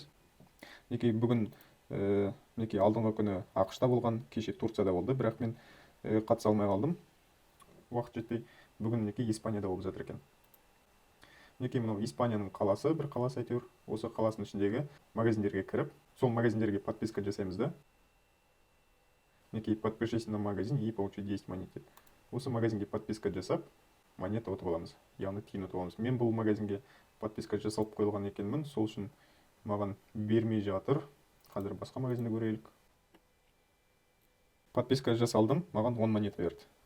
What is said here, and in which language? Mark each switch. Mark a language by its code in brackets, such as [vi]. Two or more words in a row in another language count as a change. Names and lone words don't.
[kk] Мінекей бүгін мінекей алдыңғы күні ақш-та болған, кеше Турцияда болды, бірақ мен қатыса алмай қалдым. Уақыт жетпей, бүгін мінекей Испанияда болып жатыр екен. Мінекей мынау Испанияның қаласы, бір қаласы әйтеуір. Осы қаласының ішіндегі магазиндерге кіріп, сол магазиндерге подписка жасаймыз да. [ru] Мінекей подпишись на магазин и получи 10 монет. [kk] Осы магазинге подписка жасап, монета ұтып аламыз, яғни тиын ұтып аламыз. Мен бұл магазинге подписка жасалып қойылған екенмін, сол үшін маған бермей жатыр. Қазір басқа магазинді көрелік. Подписка жасалдым, маған 10 монета берді.